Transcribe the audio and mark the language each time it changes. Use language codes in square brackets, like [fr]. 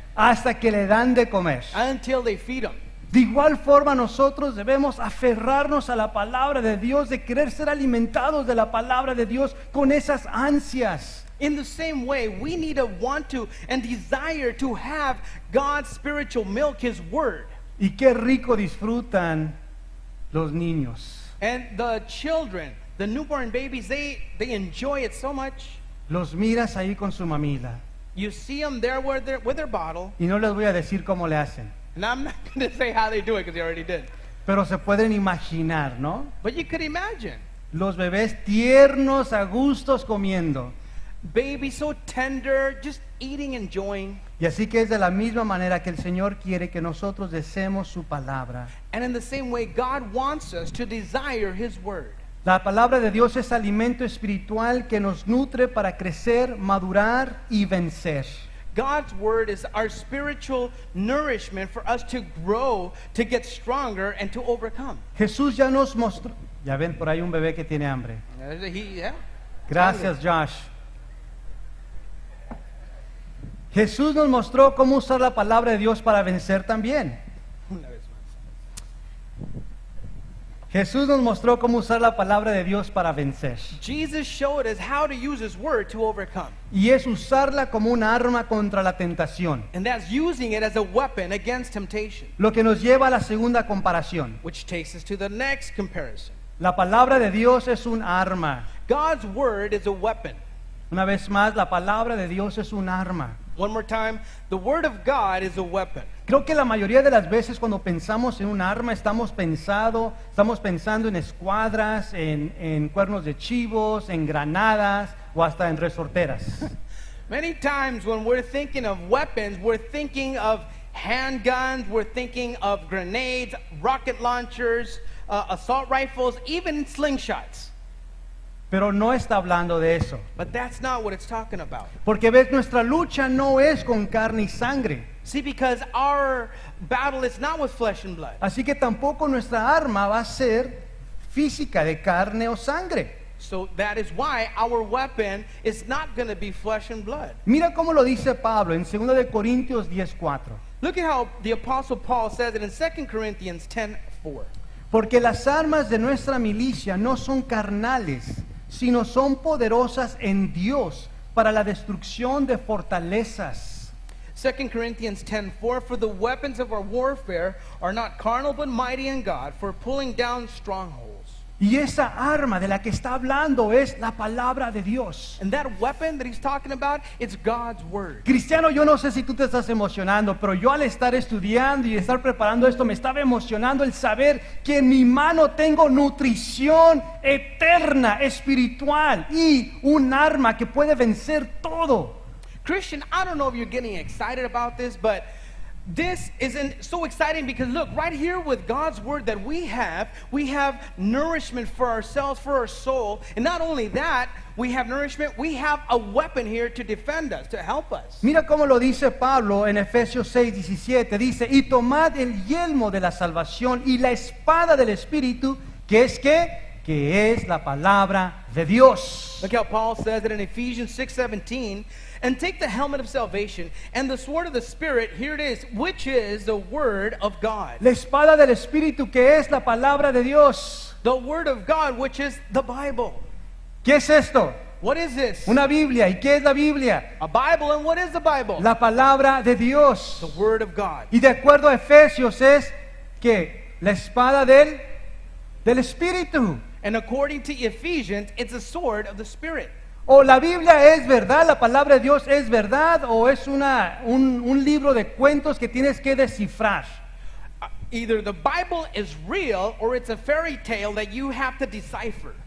[es] hasta que le dan de comer. [en] until they feed him. [es] De igual forma nosotros debemos aferrarnos a la palabra de Dios, de querer ser alimentados de la palabra de Dios con esas ansias. [en] In the same way, we need to want to and desire to have God's spiritual milk, His Word. [es] Y qué rico disfrutan los niños. [en] And the children, the newborn babies, they enjoy it so much. [es] Los miras ahí con su mamila. [en] You see them there with their bottle. [es] Y no les voy a decir cómo le hacen. [en] And I'm not going to say how they do it because they already did. [es] Pero se pueden imaginar, ¿no? [en] But you could imagine. [es] Los bebés tiernos, a gustos comiendo. [en] Baby so tender, just eating, enjoying. [es] Y así que es de la misma manera que el Señor quiere que nosotros deseemos su palabra. [en] And in the same way, God wants us to desire His Word. [es] La palabra de Dios es alimento espiritual que nos nutre para crecer, madurar y vencer. [en] God's Word is our spiritual nourishment for us to grow, to get stronger, and to overcome. [es] Jesús ya nos mostró. Ya ven, por ahí un bebé que tiene hambre. [en] Yeah. [es] Gracias, Josh. Jesús nos mostró cómo usar la palabra de Dios para vencer también. Jesús nos mostró cómo usar la palabra de Dios para vencer. [en] Jesus showed us how to use His Word to overcome. [es] Y es usarla como un arma contra la tentación. [en] And that's using it as a weapon against temptation. [es] Lo que nos lleva a la segunda comparación. [en] Which takes us to the next comparison. [es] La palabra de Dios es un arma. [en] God's Word is a weapon. [es] Una vez más, la palabra de Dios es un arma. [en] One more time, the Word of God is a weapon. [es] Creo que la mayoría de las veces cuando pensamos en un arma estamos pensando en escuadras, en cuernos de chivos, en granadas o hasta en resorteras. [en] Many times when we're thinking of weapons, we're thinking of handguns, we're thinking of grenades, rocket launchers, assault rifles, even slingshots. [es] Pero no está hablando de eso. [en] But that's not what it's talking about. [es] Porque ves, nuestra lucha no es con carne y sangre. [en] See, because our battle is not with flesh and blood. [es] Así que tampoco nuestra arma va a ser física de carne o sangre. [en] So that is why our weapon is not going to be flesh and blood. [es] Mira cómo lo dice Pablo en 2 de Corintios 10:4. [en] Look at how the Apostle Paul says it in 2 Corinthians 10:4. [es] Porque las armas de nuestra milicia no son carnales, sino son poderosas en Dios para la destrucción de fortalezas. [en] 2 Corinthians 10:4, for the weapons of our warfare are not carnal but mighty in God for pulling down strongholds. [es] Y esa arma de la que está hablando es la palabra de Dios. [en] And that weapon that he's talking about, it's God's Word. [es] Cristiano, yo no sé si tú te estás emocionando, pero yo al estar estudiando y estar preparando esto me estaba emocionando el saber que en mi mano tengo nutrición eterna, espiritual y un arma que puede vencer todo. [en] Christian, I don't know if you're getting excited about this, but this isn't so exciting because look, right here with God's Word that we have nourishment for ourselves, for our soul. And not only that, we have nourishment, we have a weapon here to defend us, to help us. [es] Mira cómo lo dice Pablo en Efesios 6:17. Dice, y tomad el yelmo de la salvación y la espada del Espíritu, que es la palabra de Dios. [en] Look how Paul says it in Ephesians 6:17. And take the helmet of salvation and the sword of the Spirit, here it is, which is the Word of God. [es] La espada del Espíritu, que es la palabra de Dios. [en] The Word of God, which is the Bible. [es] ¿Qué es esto? [en] What is this? [es] Una Biblia. ¿Y qué es la Biblia? [en] A Bible, and what is the Bible? [es] La palabra de Dios. [en] The Word of God. [es] Y de acuerdo a Efesios es que la espada del Espíritu. [en] And according to Ephesians, it's a sword of the Spirit. [es] O la Biblia es verdad, la palabra de Dios es verdad, o es un libro de cuentos que tienes que descifrar. [en] Either the Bible is real or it's a fairy tale that you have to decipher.